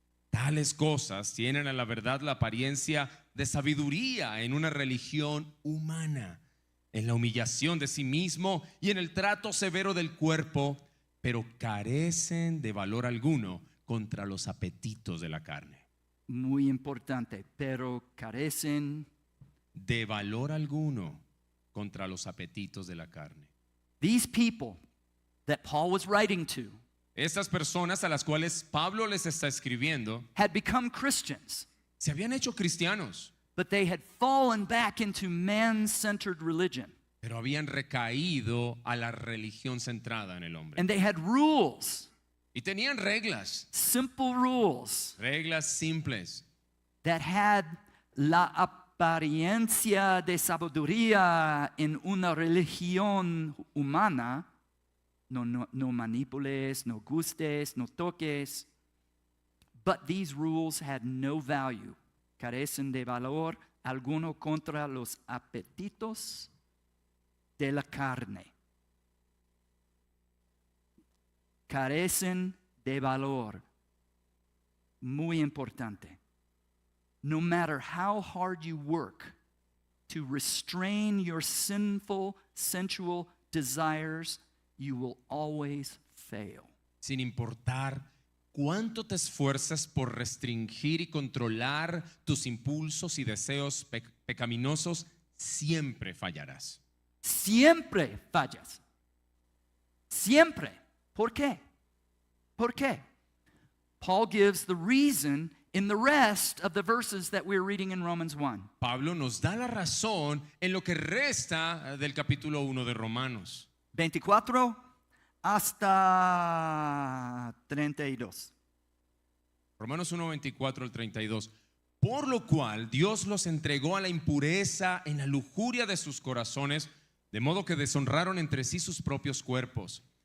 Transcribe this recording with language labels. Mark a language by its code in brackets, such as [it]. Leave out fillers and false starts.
[es] Tales cosas tienen a la verdad la apariencia de sabiduría en una religión humana, en la humillación de sí mismo y en el trato severo del cuerpo, pero carecen de valor alguno contra los apetitos de la carne. Muy importante, pero carecen. De valor alguno contra los apetitos de la carne. [en] These people that Paul was writing to [es] Estas personas a las cuales Pablo les está escribiendo [en] had become Christians, [es] se habían hecho cristianos, [en] but they had fallen back into man-centered religion. [es] pero habían recaído a la religión centrada en el hombre. [en] And they had rules, [es] Y tenían reglas, [en] simple rules, [es] reglas simples, [en] that had [es] la apariencia de sabiduría en una religión humana. No manipules, no gustes, no toques. [en] But these rules had no value. [es] Carecen de valor alguno contra los apetitos de la carne. Carecen de valor. Muy importante. [en] No matter how hard you work to restrain your sinful, sensual desires, you will always fail. [es] sin importar cuánto te esfuerces por restringir y controlar tus impulsos y deseos pecaminosos, siempre fallarás. Siempre fallas. Siempre. ¿Por qué? ¿Por qué? [en] Paul gives the reason in the rest of the verses that we're reading in Romans 1. [es] Pablo nos da la razón en lo que resta del capítulo 1 de Romanos. 24 hasta 32. Romanos 1, 24 al 32. Por lo cual Dios los entregó a la impureza en la lujuria de sus corazones, de modo que deshonraron entre sí sus propios cuerpos,